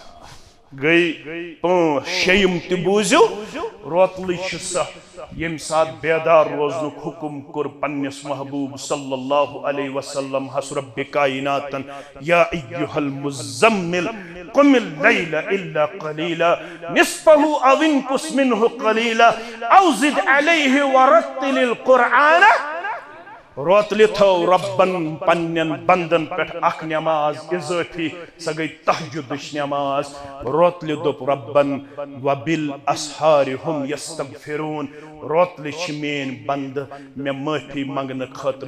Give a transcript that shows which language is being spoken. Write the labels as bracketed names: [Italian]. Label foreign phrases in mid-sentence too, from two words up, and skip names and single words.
[Kashmiri] گٔے پانٛژھ شیٚیِم تہِ بوٗزِو روتلٕے چھِ سۄ ییٚمہِ ساتہٕ بیدار روزنُک حُکم کوٚر پننِس محبوٗب صلی [Arabic] اللہ علیہ وسلم [Kashmiri] حس رب کائناتن [Arabic] یا ایُّہا المزمل قم اللیل الا قلیلا نصفہ او انقص منہ قلیلا او زد علیہ ورتل القرآن [Kashmiri] روتلہِ تھٲو رۄبن پننٮ۪ن بندن پٮ۪ٹھ اکھ نٮ۪ماز اضٲفی سۄ گٔے تہجُدٕچ نٮ۪ماز روتلہِ دوٚپ رۄبن [Arabic] وبالاسحار ہم یستغفرون [Kashmiri] روتلہِ چھِ میٲنۍ بندٕ مےٚ معٲفی منگنہٕ خٲطرٕ